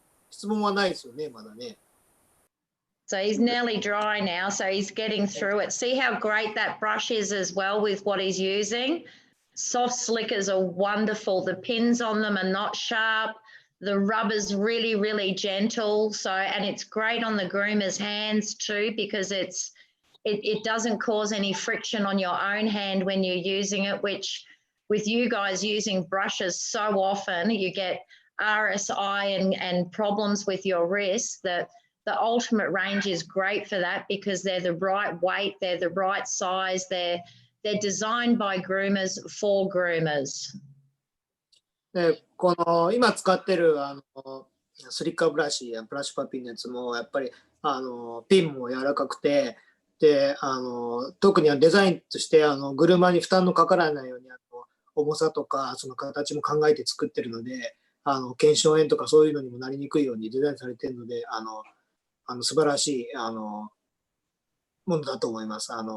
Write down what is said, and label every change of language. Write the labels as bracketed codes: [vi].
[ja] 質問はないですよね、まだね。 [en] So he's nearly dry now, so he's getting through it. See how great that brush is as well with what he's using? Soft slickers are wonderful. The pins on them are not sharp. The rubber's really, really gentle. So, and it's great on the groomer's hands too, because it's it doesn't cause any friction on your own hand when you're using it, which with you guys using brushes so often, you get RSI and problems with your wrists. That the Ultimate range is great for that because they're the right weight, they're the right size, they're designed by groomers for groomers. [ja] で、この今使ってるスリッカーブラシやブラシパピンのやつもやっぱりピンも柔らかくて、で特にデザインとして車に負担のかからないように重さとかその形も考えて作ってるので、腱鞘炎とかそういうのにもなりにくいようにデザインされてるので、素晴らしいものだと思います。